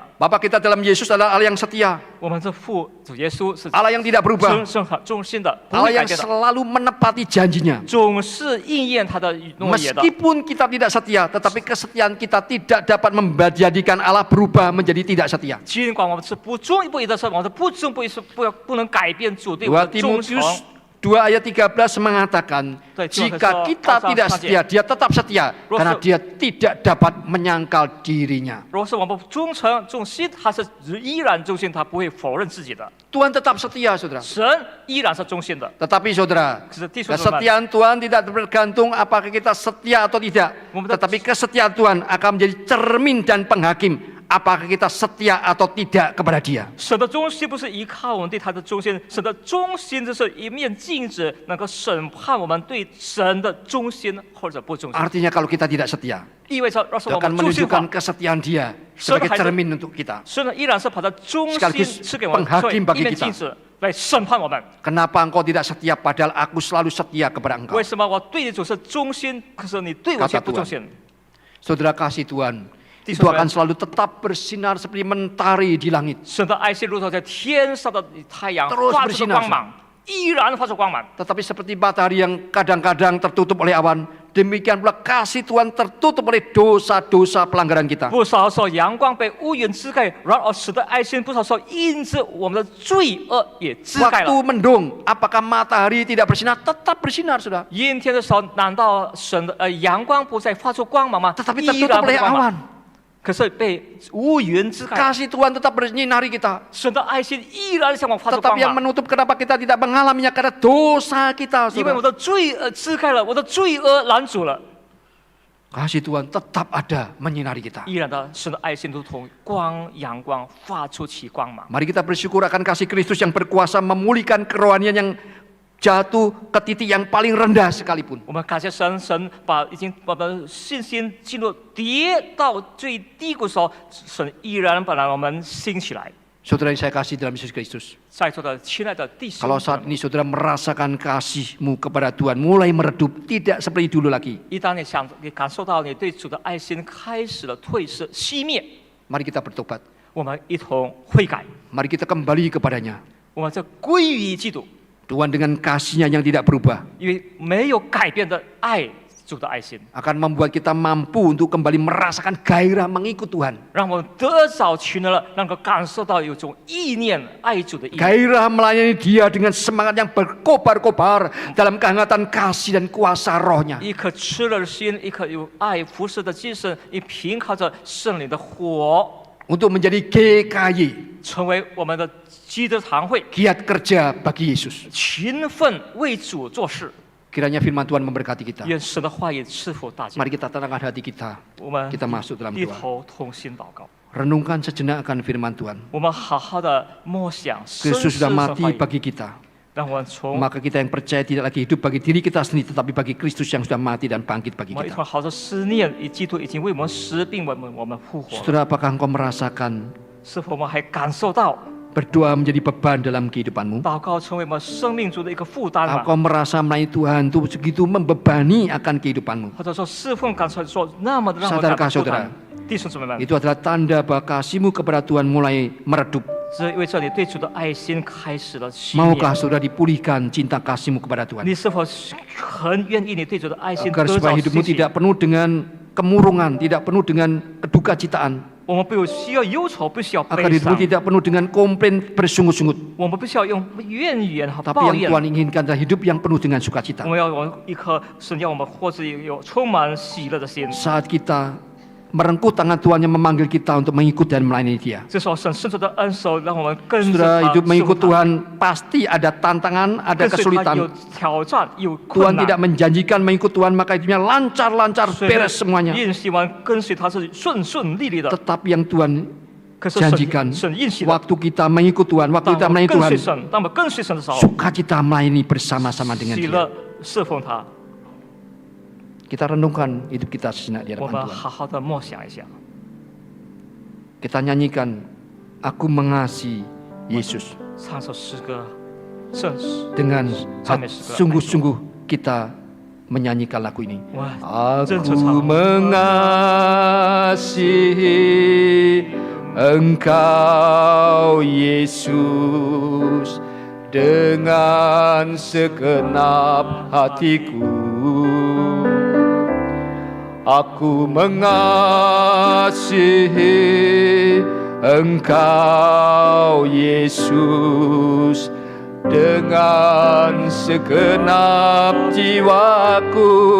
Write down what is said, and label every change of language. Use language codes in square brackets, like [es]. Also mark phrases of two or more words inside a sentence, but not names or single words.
[id] Bapa kita dalam Yesus adalah Allah yang setia, [zh] 我们这父主耶稣是 [id] Allah yang tidak berubah, [zh] 忠心的，不 [id] Allah [zh] 会改 [id] yang [zh] 变的， [id] selalu menepati janjinya. [zh] 总是应验他的诺言的。 [id] Meskipun kita tidak setia, tetapi kesetiaan kita tidak dapat menjadikan Allah berubah menjadi tidak setia. [zh] 尽管我们是不忠不义的事，我们是不忠不义是不能改变主对我 2 们的忠诚。 [id] Timotius 2 ayat 13 mengatakan, jika kita tidak setia, dia tetap setia, karena dia tidak dapat menyangkal dirinya. [zh] 如果是我们不忠诚、忠心，他是依然忠心，他不会否认自己的。 [id] Tuhan tetap setia, saudara. [zh] 神依然是忠心的。 [id] Tetapi saudara, [zh] 可是弟兄姊妹们， [id] kesetiaan Tuhan tidak bergantung apakah kita setia atau tidak. Tetapi kesetiaan Tuhan akan menjadi cermin dan penghakim apakah kita setia atau tidak kepada Dia. [zh] 神的忠心不是依靠我们对他的忠心，神的忠心就是一面镜子，能够审判我们对神的忠心或者不忠心。 [id] Artinya kalau kita tidak setia, [zh] 意味着，若是 [id] itu [zh] 我 [id] akan [zh] 们忠心的话 [id] menunjukkan，kesetiaan Dia sebagai cermin untuk kita. [zh] 神呢依然是把他忠心 [id] Sekaligus [zh] 赐给我们， [id] penghakim [zh] 作为 [id] bagi [zh] 一面 [id] kita [zh] 镜子来审判我们。 [id] Kenapa engkau tidak setia padahal aku selalu setia kepada engkau? [zh] 为什么我对你总是忠心，可是你对我却不忠心？ [id] Saudara, kasih Tuhan itu [zh] 弟兄们， [id] akan selalu tetap bersinar seperti mentari di langit. [zh] 神的爱心如同在天上的太阳 [id] Terus [zh] 发出的 [id] bersinar [zh] 光芒，依然发出光芒。 [id] Tetapi seperti matahari yang kadang-kadang tertutup oleh awan, demikian pula kasih Tuhan tertutup oleh dosa-dosa pelanggaran kita. [zh] 不少时候阳光被乌云遮盖，然而使得爱心不少时候因着我们的罪恶也遮盖 [id] Waktu [zh] 了。 [id] mendung, apakah matahari tidak bersinar? Tetap bersinar, saudara. [zh] 阴天的时候，难道神的阳光不再发出光芒吗？ [id] Tetapi [zh] 依 [id] tertutup [zh] 然不 [id] oleh [zh] 是光芒， [id] awan. [zh] 可是被乌云遮盖。 [id] Kasih Tuhan tetap menyinari kita. [zh] 神的爱心依然向我发出 [id] Tetapi [zh] 光 [id] yang [zh] 芒， [id] menutup kenapa kita tidak mengalaminya karena dosa kita, [zh] 因为我 [id] saudara. [zh] 的罪恶遮盖了，我的罪恶拦阻了。 [id] Kasih Tuhan tetap ada menyinari kita. [zh] 依然的，神的爱心如同阳光发出其光芒。 [id] Mari kita bersyukur akan kasih Kristus yang berkuasa memulihkan kerohanian yang jatuh ke titik yang paling rendah sekalipun. [zh] 我们感谢神，神已经把我们的信心进入跌到最低谷的时候，神依然把我们兴起来。 [id] Saudara yang saya kasih dalam Yesus Kristus. [zh] 在座的亲爱的弟兄 [id] Kalau [zh] 们， [id] saat ini saudara merasakan kasih-Mu kepada Tuhan mulai meredup, tidak seperti dulu lagi. [zh] 一当你感受到你对主的爱心开始了褪色、熄灭， [id] Mari kita bertobat. [zh] 我们一同悔改， [id] Mari kita kembali kepadanya. [zh] 我们这归于基督， [id] Tuhan dengan kasih-Nya yang tidak berubah [zh] 因为没有改变的爱主的爱心， [id] akan membuat kita mampu untuk kembali merasakan gairah mengikut Tuhan. [zh] 让我们得早取得了，能够感受到有种意念爱主的意念。 [id] Gairah melayani Dia dengan semangat yang berkobar-kobar dalam kehangatan kasih dan kuasa Roh-Nya. [zh] 一颗炽热的心，一颗有爱服侍的精神，你凭靠着圣灵的火， [id] Untuk menjadi GKY, [zh] 成为我们的基督堂会， [id] giat kerja bagi Yesus. [zh] 勤奋为主做事。 [id] Kiranya firman Tuhan memberkati kita. [zh] 愿神的话语赐福大家。 [id] Mari kita tenangkan hati kita. [zh] 我们 [id] Kita masuk dalam [zh] 低 [id] doa. [zh] 头同心祷告， [id] Renungkan sejenak akan firman Tuhan. [zh] 我们好好的默想，深思 [id] Kristus [zh] 神 [id] sudah [zh] 话 [id] mati [zh] 语， [id] bagi kita. [zh] 让我们从 [id] Maka kita yang percaya tidak lagi hidup bagi diri kita sendiri, tetapi bagi Kristus yang sudah mati dan bangkit bagi [zh] 我们一 [id] kita. [zh] 同好好思念，以基督已经为我们死，并为我们复活。 [id] Saudara, apakah engkau merasakan [zh] 是否我们还感受到 [id] berdoa menjadi beban dalam kehidupanmu? [zh] 祷告成为我们生命中的一个负担吗？ [id] Engkau merasa melayani Tuhan itu segitu membebani akan kehidupanmu? [zh] 或者说侍奉感受说那么的让我 [id] Saudara [zh] 感到负 [id] saudara [zh] 担？弟兄姊妹们， [id] Itu adalah tanda bahwa kasihmu kepada Tuhan mulai meredup. [zh] 是因为这里对主的爱心开始了熄灭。 [id] Maukah saudara dipulihkan cinta kasihmu kepada Tuhan? [zh] 你是否很愿意你对主的爱心 [id] Agar [zh] 得 [id] supaya [zh] 着 [id] hidupmu [zh] 兴起？ [id] tidak penuh dengan kemurungan, tidak penuh dengan keduka-citaan. [zh] 我们不需要忧愁，不需要 [id] Agar [zh] 悲 [id] hidupmu [zh] 伤， [id] tidak penuh dengan komplain bersungut-sungut. [zh] 我们不需要用怨言和 [id] Tapi [zh] 抱 [id] yang [zh] 怨。 [id] Tuhan inginkan adalah hidup yang penuh dengan [zh] 我 [id] sukacita. [zh] 们要有一颗神要我们活着有充满喜乐的心。 [id] Saat kita merengkuh tangan Tuhan yang memanggil kita untuk mengikut dan melayani Dia. [zh] 这时候神伸出的恩手，让我们跟着 [id] Saudara, [zh] 他 [id] hidup mengikut [zh] 侍奉他 [id] Tuhan pasti ada tantangan, ada [zh] 跟随他有 [id] kesulitan. [zh] 挑战，有 [id] Tuhan [zh] 困 [id] tidak [zh] 难。 [id] menjanjikan mengikut Tuhan maka hidupnya lancar-lancar [zh] 虽然 [id] beres semuanya. [zh] 应希望跟随他是顺顺利利的， [id] Tetapi yang Tuhan [zh] 可是 [id] janjikan [zh] 神应许的， [id] waktu kita mengikut Tuhan, waktu [zh] 当 [id] kita [zh] 我们 [id] melayani [zh] 跟随 [id] Tuhan, [zh] 神，当我们跟随神的时候， [id] sukacita melayani bersama-sama dengan [zh] 喜 [id] Dia. [zh] 乐侍奉他， [id] Kita renungkan hidup kita sejenak di [zh] 我 [id] hadapan [zh] 们 [id] Tuhan. [zh] 好好的默想一下。 [id] Kita nyanyikan, Aku mengasihi Yesus. [zh] 唱首诗歌，圣诗。 [id] Dengan Sampai segera. sungguh-sungguh kita menyanyikan lagu ini. [zh] 我 [id] Aku [zh] 真诚唱。 [id] mengasihi Engkau Yesus dengan segenap hatiku. Aku mengasihi Engkau Yesus dengan segenap jiwaku.